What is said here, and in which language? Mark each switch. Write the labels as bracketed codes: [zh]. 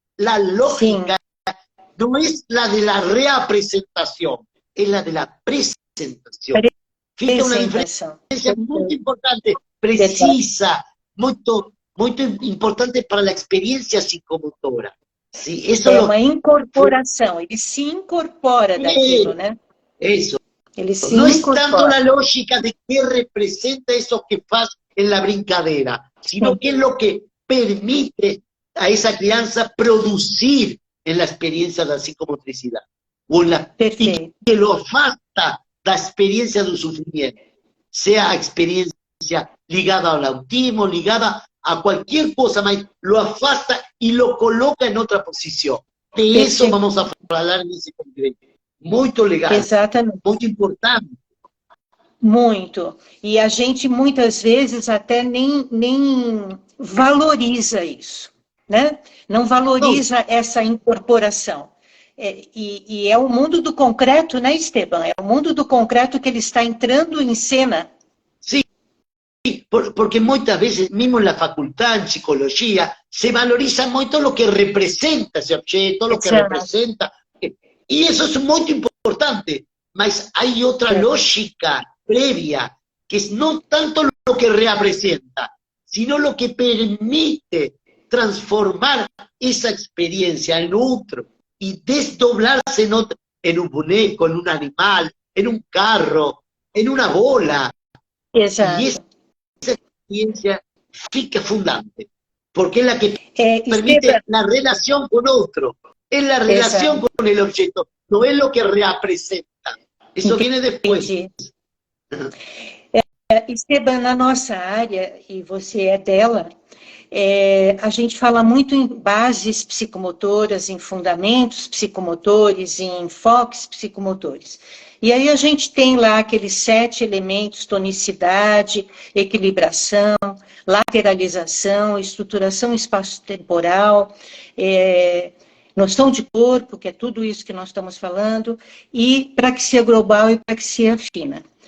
[es] La lógica no es la de la representación, es la de la presentación. Fica una diferencia muy importante, precisa, muy importante para la experiencia psicomotora. Sí, eso [pt] é uma incorporação, ele se incorpora daquilo, né? [es] Eso. [pt] Ele se [es] no [pt] incorpora. [es] Es tanto la lógica de qué representa eso que hace en la brincadera, sino qué es lo que permite a esa crianza producir en la experiencia de la psicomotricidad. O en la, y que lo afasta la experiencia del sufrimiento, sea experiencia ligada al autismo, ligada a cualquier cosa más, lo afasta y lo coloca en otra posición. De eso vamos a hablar en ese congreso. [pt] Muito legal. Exatamente. Muito importante. Muito. E a gente, muitas vezes, até nem valoriza isso, né? Não valoriza essa incorporação. E é o mundo do concreto, né, Esteban? É o mundo do concreto que ele está entrando em cena. Sim, porque muitas vezes, mesmo na faculdade, em psicologia, se valoriza muito o que representa esse objeto, o que representa... [es] Y eso es muy importante, mas hay otra lógica previa, que es no tanto lo que representa, sino lo que permite transformar esa experiencia en otro y desdoblarse en un muñeco, en un animal, en un carro, en una bola. Exacto. Y esa experiencia fica fundante, porque es la que permite la relación con otro. Es la relación con el objeto, no es lo que representa. [pt] Isso viene depois. Esteban, na nossa área, e você é dela, a gente fala muito em bases psicomotoras, em fundamentos psicomotores, em enfoques psicomotores. E aí a gente tem lá aqueles 7 elementos: tonicidade, equilibração, lateralização, estruturação espaço-temporal, noção de corpo, que é tudo isso que nós estamos falando, e praxia global e praxia fina.